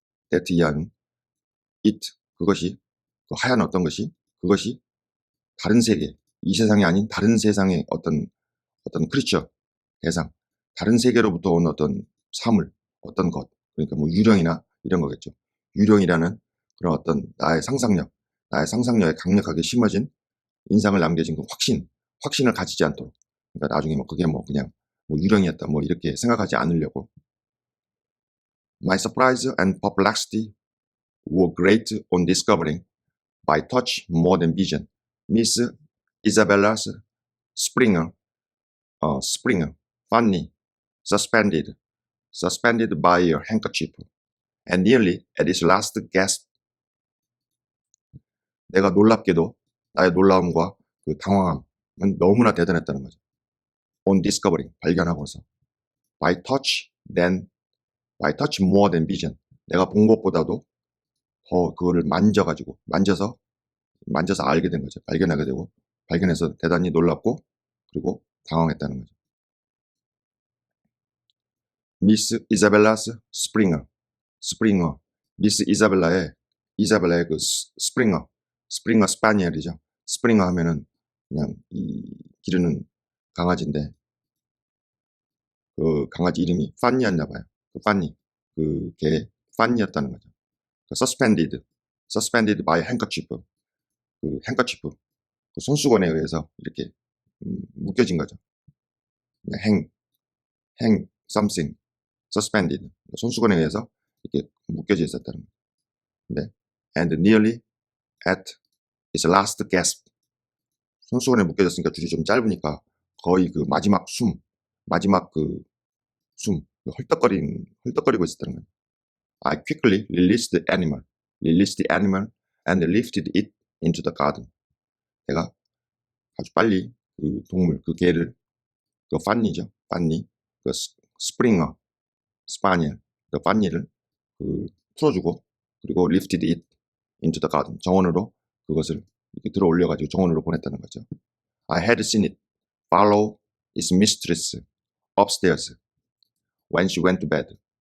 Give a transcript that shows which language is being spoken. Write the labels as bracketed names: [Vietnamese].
[Korean] that 이하는 it, 그것이 그 하얀 어떤 것이, 그것이 다른 세계, 이 세상이 아닌 다른 세상의 어떤 크리처, 대상, 다른 세계로부터 온 어떤 사물, 어떤 것, 그러니까 뭐 유령이나 이런 거겠죠. 유령이라는 그런 어떤 나의 상상력에 강력하게 심어진 인상을 남겨진 그 확신을 가지지 않도록, 그러니까 나중에 그게 그냥 유령이었다 이렇게 생각하지 않으려고. [English] My surprise and perplexity were great on discovering, by touch more than vision, Miss Isabella's Springer, funny, suspended by a handkerchief, and nearly at its last gasp. [Korean] 내가 놀랍게도 나의 놀라움과 그 당황함은 너무나 대단했다는 거죠. [English] On discovering, [Korean] 발견하고서. [English] By touch more than vision. [Korean] 내가 본 것보다도 더 그거를 만져서 알게 된 거죠. 발견하게 되고, 발견해서 대단히 놀랍고, 그리고 당황했다는 거죠. 미스 이자벨라스 스프링어. 미스 이자벨라의 그 스프링어 스파니엘이죠. 스프링어 하면은 그냥 이 기르는 강아지인데, 그 강아지 이름이 판니였나 봐요. 그 판니, 그 개 판니였다는 거죠. [English] suspended by handkerchief, [Korean] 그 handkerchief, 그 손수건에 의해서 이렇게 묶여진 거죠. [English] hang something, suspended, [Korean] 손수건에 의해서 이렇게 묶여져 있었다는 거죠. 네. [English] And nearly at its last gasp, [Korean] 손수건에 묶여졌으니까 줄이 좀 짧으니까 거의 그 마지막 숨, 헐떡거리고 있었다는 거예요. [English] I quickly released the animal and lifted it into the garden. [Korean] 내가 아주 빨리 그 동물, 그 개를, 그 판니죠, 그 스프링어, 스파니엘, 그 판니를 풀어주고, 그리고 [English] lifted it into the garden, [Korean] 정원으로 그것을 이렇게 들어 올려가지고 정원으로 보냈다는 거죠. [English] I had seen it follow its mistress upstairs when she went to bed.